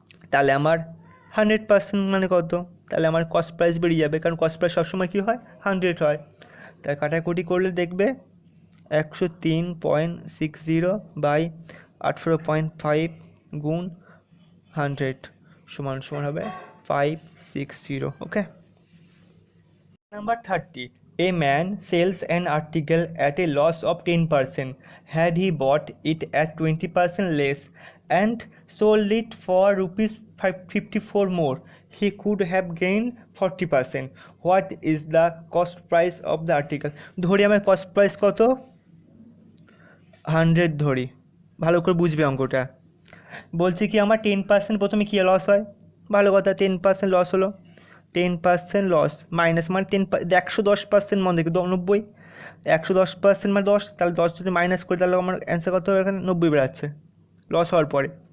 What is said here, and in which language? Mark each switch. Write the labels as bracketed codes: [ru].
[bn] তাহলে আমার 100% মানে কত, তাহলে আমার কস্ট প্রাইস বেরিয়ে যাবে, কারণ কস্ট প্রাইস সবসময় কী হয় 100 হয়। তাই কাটাকুটি করলে দেখবে 103.60 বাই 18.5 গুণ 100 সমান সমান হবে 560, ওকে। [en] Number 30. A man sells an article at a loss of 10%. Had he bought it at 20% less and sold it for rupees 54 more, he could have gained 40%. What is the cost price of the article? [bn] ধরি আমার cost price কত 100 ধরি, ভালো করে বুঝবে অঙ্কটা। বলছি কি আমার 10% প্রথমে কী লস হয়, ভালো কথা 10% লস হলো, 10% লস মাইনাস মানে 110% মানে 90, 110% মানে 10, তাহলে 10 যদি মাইনাস করি তাহলে আমার অ্যান্সার কত এখানে 90 বেরাচ্ছে লস হওয়ার পরে।